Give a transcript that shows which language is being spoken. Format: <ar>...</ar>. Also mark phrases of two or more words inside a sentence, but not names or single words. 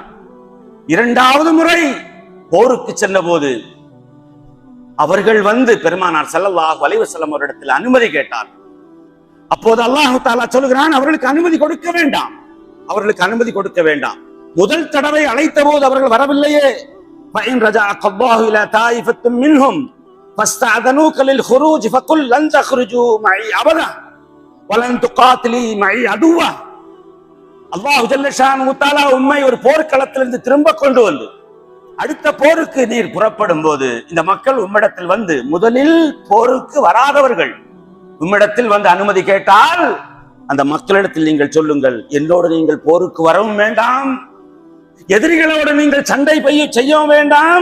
<ta>இரண்டாவது முறை போருக்கு சென்ற போது அவர்கள் வந்து பெருமானார்</ta> <ar>صلى الله عليه وسلم</ar> <ta>அவரிடத்தில் அனுமதி கேட்டார்கள். அப்போது</ta> <ar>الله تعالى</ar> <ta>சொல்கிறான், அவர்களுக்கு அனுமதி கொடுக்க வேண்டாம், அவர்களுக்கு அனுமதி கொடுக்க வேண்டாம். முதல் தடவை அழைத்த போது அவர்கள் வரவில்லையே.</ta> <ar>فإن رجعك الله إلى طائفة منهم فاستأذنوك للخروج فقل لن تخرجوا معي أبدا ولن تقاتلوا معي عدوا. الله جل شأنه تعالى</ar> <ta>உம்மை ஒரு போர்க்களத்திலிருந்து திரும்ப கொண்டு வந்து அடுத்த போருக்கு நீர் புறப்படும் போது இந்த மக்கள் உம்மிடத்தில் வந்து, முதலில் போருக்கு வராதவர்கள் உம்மிடத்தில் வந்து அனுமதி கேட்டால் அந்த மக்களிடத்தில் நீங்கள் சொல்லுங்கள், என்னோடு நீங்கள் போருக்கு வரவும் வேண்டாம், எதிரிகளோடு நீங்கள் சண்டை செய்யவும் வேண்டாம்.</ta>